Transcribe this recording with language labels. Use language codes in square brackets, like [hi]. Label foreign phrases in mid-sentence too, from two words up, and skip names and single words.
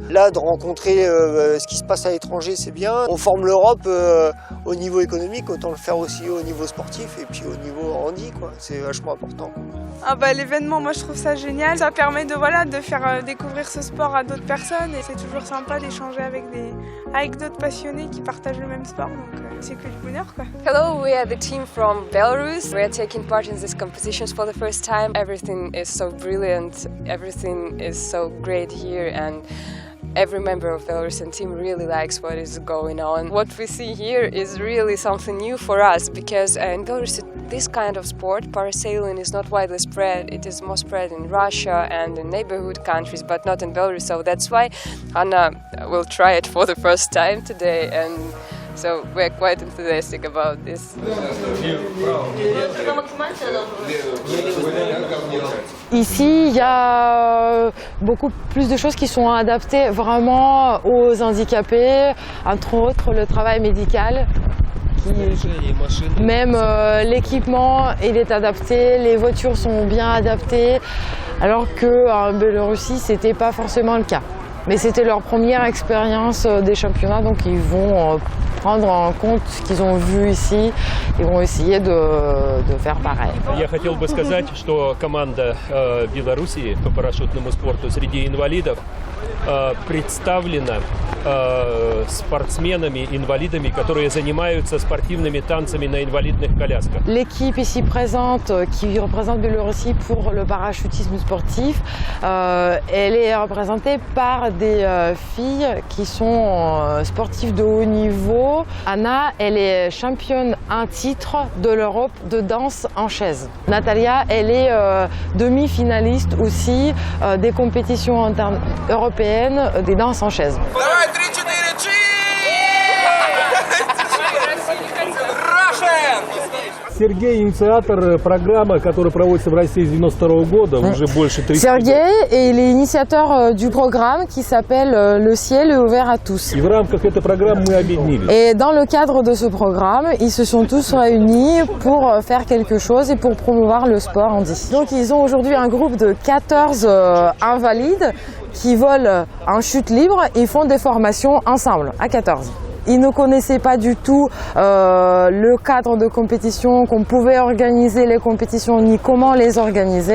[fr] Là, de rencontrer ce qui se passe à l'étranger, c'est bien. On forme l'Europe au niveau économique, autant le faire aussi au niveau sportif et puis au niveau handi, quoi. C'est vachement important. Ah bah, l'événement, moi je trouve ça génial. Ça permet de faire découvrir ce sport à d'autres personnes et c'est toujours sympa d'échanger avec d'autres passionnés qui partagent le même sport. Donc c'est que du bonheur, quoi. [en] Hello, we are the team from Belarus. We are taking part in these competitions for the first time. Everything is so brilliant. Everything is so great here and every member of the Belarusian team really likes what is going on. What we see here is really something new for us because in Belarus this kind of sport, parasailing, is not widely spread. It is more spread in Russia and in neighborhood countries, but not in Belarus. So that's why Anna will try it for the first time today, and so we're quite enthusiastic about this. [fr] Ici, il y a beaucoup plus de choses qui sont adaptées vraiment aux handicapés, entre autres le travail médical. Même l'équipement, il est adapté, les voitures sont bien adaptées, alors qu'en Biélorussie, ce n'était pas forcément le cas. Mais c'était leur première expérience des championnats, donc ils vont prendre en compte ce qu'ils ont vu ici et vont essayer de faire pareil. [ru] Я хотел бы сказать, что команда Белоруссии по парашютному спорту среди инвалидов представлена спортсменами-инвалидами, которые занимаются спортивными танцами на инвалидных колясках. [fr] L'équipe ici présente, qui représente Biélorussie pour le parachutisme sportif, elle est représentée par des filles qui sont sportives de haut niveau. Anna, elle est championne en titre de l'Europe de danse en chaise. Natalia, elle est demi-finaliste aussi des compétitions européennes des danses en chaise. [ru] Сергей – инициатор программы, которая проводится в России с 1992 года, уже больше 30 лет. [fr] Sergei est l'initiateur du programme qui s'appelle Le ciel est ouvert à tous. [ru] И в рамках этой программы мы объединились. [fr] Et dans le cadre de ce programme, ils se sont tous réunis pour faire quelque chose et pour promouvoir le sport handi. Donc ils ont aujourd'hui un groupe de 14 invalides qui volent en chute libre et font des formations ensemble, à 14. Ils ne connaissaient pas du tout le cadre de compétition, qu'on pouvait organiser les compétitions ni comment les organiser.